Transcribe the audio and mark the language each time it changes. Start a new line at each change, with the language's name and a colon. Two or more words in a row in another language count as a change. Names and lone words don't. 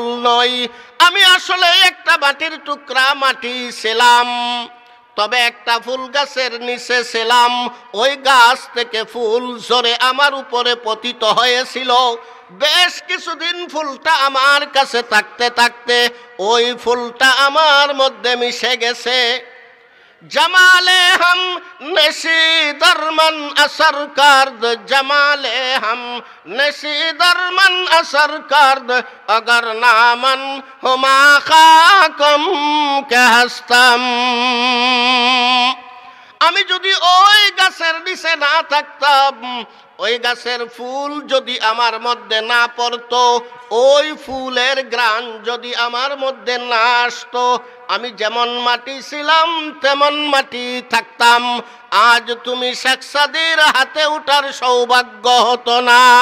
Bangla: নই আমি আসলে একটা মাটির টুকরা মাটি ছিলাম তবে একটা ফুল গাছের নিচে ছিলাম ওই গাছ থেকে ফুল ঝরে আমার উপরে পতিত হয়েছিল বেশ কিছুদিন ফুলটা আমার কাছে থাকতে থাকতে ওই ফুলটা আমার মধ্যে মিশে গেছে
Persian: جمال همنشین در من اثر کرد جمال همنشین در من اثر کرد اگر نه من همان خاکم که هستم
Bangla: আমি যদি ওই গাছের নিচে না থাকতাম ওই গাছের ফুল যদি আমার মধ্যে না পড়তো ওই ফুলের ঘ্রাণ যদি আমার মধ্যে না আসতো আমি যেমন মাটি ছিলাম তেমন মাটি থাকতাম আজ তুমি শেখ সাদির হাতে ওঠার সৌভাগ্য হতো না